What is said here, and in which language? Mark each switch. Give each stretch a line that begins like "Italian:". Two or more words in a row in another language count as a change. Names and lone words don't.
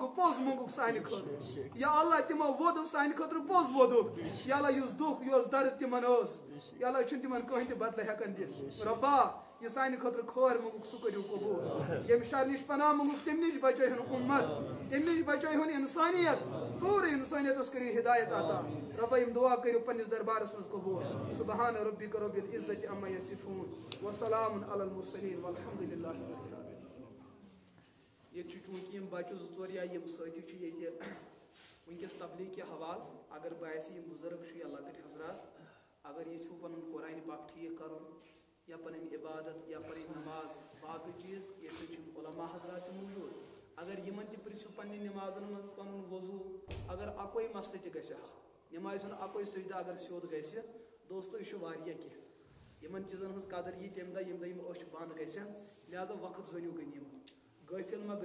Kashmiri: پوٚز منٛگُکھ سانہِ خٲطرٕ یا اللہ تِمو ووٚد سانہِ خٲطرٕ پوٚز ووٚدُکھ یا اللہ یُس دُکھ یۄس درد تِمن ٲس یا اللہ چھُنہٕ تِمن کٕہٕنۍ تہِ بدلہٕ ہٮ۪کان دِتھ رۄبا یہ سانہِ خٲطرٕ خٲر منٛگُکھ سُہ کٔرِو قبوٗل ییٚمہِ شر نِش پناہ منٛگُکھ تمہِ نِش بچٲیہُن اُمت تمہِ نِش بچٲیہُن انسانیت پوٗرٕ انسانیتس کٔرِو ہدایت عطا رۄبا یِم دعا کٔرِو پننِس دربارس منٛز قبوٗل
Arabic: سبحان ربک رب العزة عما یصفون وسلام علی المرسلین والحمد للہ رب العالمین
Kashmiri: یہ چونکہ یم بچہ زٕ ژور یا یم سٲتھی چھِ ییٚتہِ ونکس تبلیغ کے حوالہٕ اگر باسہِ یم بزرگ چھِ یا لۄکٕٹۍ حضرات اگر یژھِو پنُن قرآنِ پاک ٹھیٖک کرُن یا پنٕنۍ عبادت یا پنٕنۍ نماز باقٕے چیٖز ییٚتہِ چھِ علما حضرات تہِ موٗجوٗد اگر یِمن تہِ پرژھِو پننہِ نمازن منٛز پنُن وضوٗ اگر اکوے مسلہٕ تہِ گژھِ آسُن نمازِ ہُنٛد اکوے سجدٕ اگر سیوٚد گژھِ دوستو یہِ چھُ واریاہ کینٛہہ یِمن چیٖزن ہٕنٛز قدر یی تمہِ دۄہ ییٚمہِ دۄہ یِم أچھ بنٛد گژھن لہذا وقت زٲنِو غنیٖمت غٲفِل ما